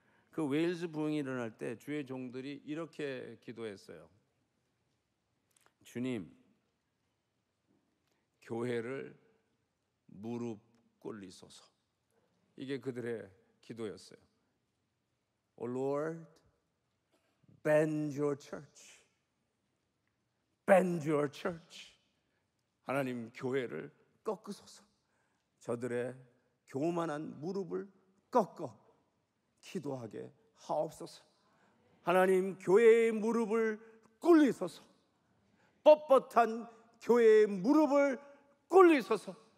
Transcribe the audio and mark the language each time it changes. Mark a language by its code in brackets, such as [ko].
[ko] 그 웨일즈 부흥이 일어날 때 주의 종들이 이렇게 기도했어요. 주님, 교회를 무릎 꿇리소서. 이게 그들의 기도였어요. [en] Oh Lord, bend your church. Bend your church. [ko] 하나님, 교회를 꺾으소서. 저들의 교만한 무릎을 꺾어 기도하게 하옵소서. 하나님, 교회의 무릎을 꿇리소서. 뻣뻣한 교회의 무릎을 꿇리소서.